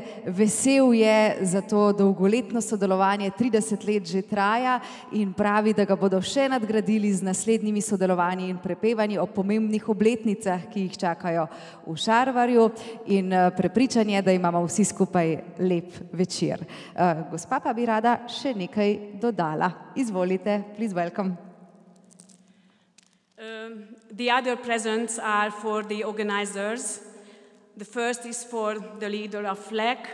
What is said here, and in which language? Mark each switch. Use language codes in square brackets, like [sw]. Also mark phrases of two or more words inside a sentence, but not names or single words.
[sl] Vesel je za to dolgoletno sodelovanje, 30 let že traja in pravi, da ga bodo še nadgradili z naslednjimi sodelovanji in prepevanji o pomembnih obletnicah, ki jih čakajo v Šarvarju, in prepričan je, da imamo vsi skupaj lep večer. Gospa pa bi rada še nekaj dodala. Izvolite, [en] please welcome. The other presents are for the organizers. The first is for the leader of Lek.